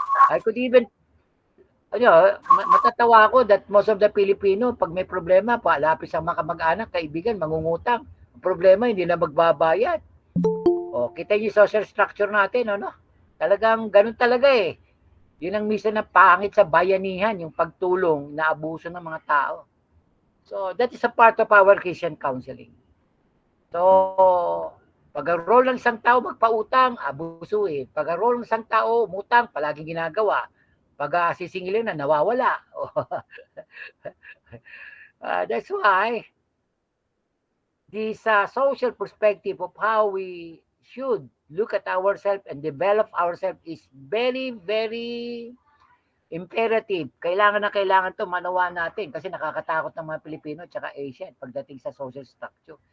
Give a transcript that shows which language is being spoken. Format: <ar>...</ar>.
<en>I could even,</en> <tl>matatawa ako</tl> <en>that most of the Filipino,</en> <tl>pag may problema, palapit sa mga kamag-anak, kaibigan, mangungutang. Ang problema, hindi na magbabayad. Kita yung social structure natin, Talagang ganun talaga Yun ang minsan na pangit sa bayanihan, yung pagtulong na abuso ng mga tao.</tl> <en>So, that is a part of our Christian counseling.</en> <tl>So, pag-role ng isang tao magpautang, abusuin. Pag-role ng isang tao umutang, palaging ginagawa. Pag sisingilin na, nawawala.</tl> <en>That's why this social perspective of how we should look at ourselves and develop ourselves is very, very imperative.</en> <tl>Kailangan to manawa natin kasi nakakatakot ng mga Pilipino at saka Asian pagdating sa social structure.</tl>